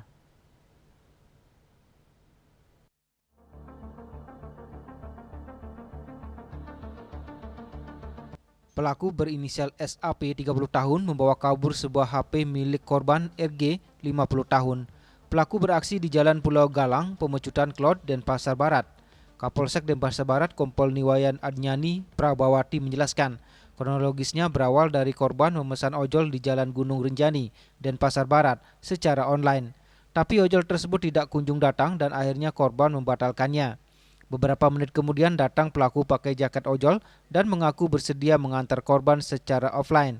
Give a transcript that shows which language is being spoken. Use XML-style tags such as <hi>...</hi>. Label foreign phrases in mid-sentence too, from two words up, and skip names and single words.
<id>Pelaku berinisial SAP 30 tahun membawa kabur sebuah HP milik korban RG 50 tahun. Pelaku beraksi di Jalan Pulau Galang, Pemecutan Klot, Denpasar Barat. Kapolsek Denpasar Barat Kompol Niwayan Adnyani Prabawati menjelaskan, kronologisnya berawal dari korban memesan ojol di Jalan Gunung Rinjani, Denpasar Barat secara online. Tapi ojol tersebut tidak kunjung datang dan akhirnya korban membatalkannya. Beberapa menit kemudian datang pelaku pakai jaket ojol dan mengaku bersedia mengantar korban secara offline.</id>